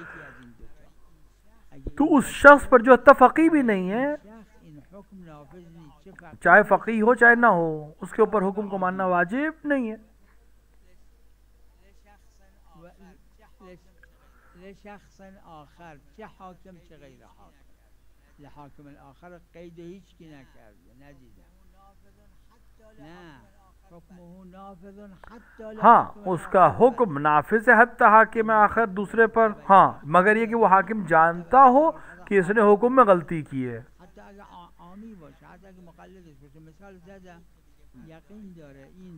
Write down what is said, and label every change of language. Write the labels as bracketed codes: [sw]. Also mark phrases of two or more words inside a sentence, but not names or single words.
[ur] تو اس شخص پر جو فقیہ بھی نہیں ہے، چاہے فقیہ ہو چاہے نہ ہو، اس کے اوپر حکم کو ماننا واجب نہیں ہے۔ [ar] لشخص آخر، [fa] چه حاکم چه غیر حاکم، [ar] لحاکم الآخر [fa] قید هیچ کی نکرده، ندیدم. [ar] نه حکمه نافذ حتی [ur] ہاں [ar] لحاکم [ur] اس کا [ar] الآخر. [ur] حکم نافذ ہے حتی حاکم آخر دوسرے پر، ہاں مگر یہ کہ وہ حاکم جانتا ہو کہ اس نے حکم میں غلطی کی ہے. [fa] حتی اگر عامی باشه، حتی اگر مقلدش باشه. مثال زدم یقین داره این